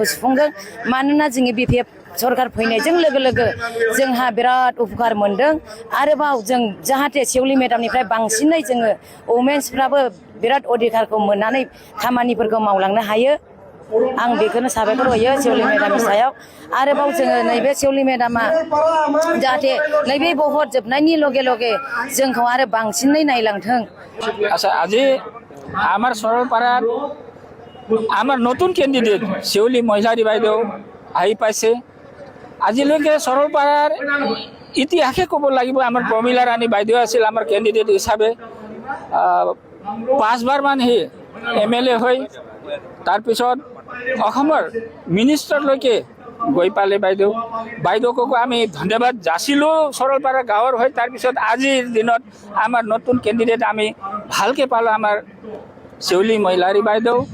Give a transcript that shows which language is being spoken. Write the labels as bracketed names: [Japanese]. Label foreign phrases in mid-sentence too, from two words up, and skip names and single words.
[Bodo] सुफुंगोन मानोना जोंनि बिपिएफ सरकार फैनायजों लोगो लोगो जोंहा बिराद उपकार मोनदों आरोबाव जों जाहाथे सेवलि मेडामनिफ्राय बांसिनै जोङो वमेन्सफ्राबो बिराद अधिकारखौ मोननानै खामानिफोरखौ मावलांनो हायो आं बेखौनो साबायखर होयो सेवलि मेडामनि सायाव आरोबाव जोङो नैबे सेवलि मेडामा जाहाथे नैबे भट जोबनायनि लगे लगे जोंखौ आरो बांसिनै नायलांथों [Assamese] আচ্ছা আজি আমার সরলপাড়ার আমার নতুন ক্যান্ডিডেট শিউলি মহিলাৰী বাইদেউ আহি পাইছে আজিলৈকে সরলপাড়ার ইতিহাসে ক'ব লাগিব আমাৰ প্ৰমীলা ৰাণী বাইদেউ আছিল আমাৰ ক্যান্ডিডেট হিচাপে 5 বাৰমান হি MLA হৈ তাৰপিছত অসমৰ মিনিষ্টাৰলৈকে গৈ পালে বাইদেউকো আমি ধন্যবাদ যাচিলোঁ সরলপাড়া গাঁৱৰ হৈ তাৰপিছত আজিৰ দিনত আমাৰ নতুন ক্যান্ডিডেট আমি ভালকৈ পালোঁ আমাৰ শিউলি মহিলাৰী বাইদেউ